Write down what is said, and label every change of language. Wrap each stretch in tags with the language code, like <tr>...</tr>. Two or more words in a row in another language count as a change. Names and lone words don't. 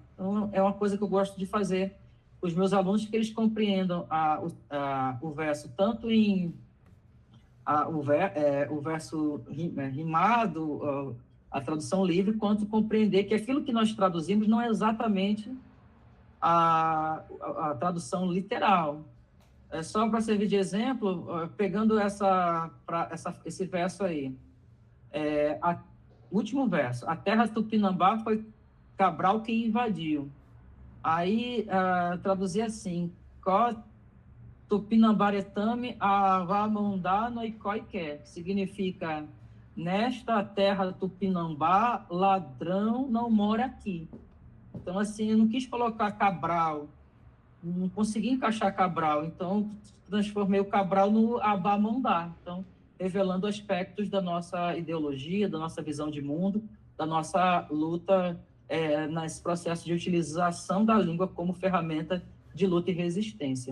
<pt>Então, é uma coisa que eu gosto de fazer com os meus alunos, que eles compreendam o verso tanto em o verso rimado, a tradução livre, quanto compreender que aquilo que nós traduzimos não é exatamente a tradução literal. Só para servir de exemplo, pegando esse verso aí, último verso: a terra Tupinambá foi Cabral quem invadiu. Aí traduzir assim:</pt> <tpw>Tupinambaretame avamondá noicóiqué,</tpw> <pt>significa: nesta terra Tupinambá, ladrão não mora aqui. Então, assim, eu não quis colocar Cabral, não consegui encaixar Cabral, então transformei o Cabral no Abamondá. Então, revelando aspectos da nossa ideologia, da nossa visão de mundo, da nossa luta nesse processo de utilização da língua como ferramenta de luta e resistência.</pt>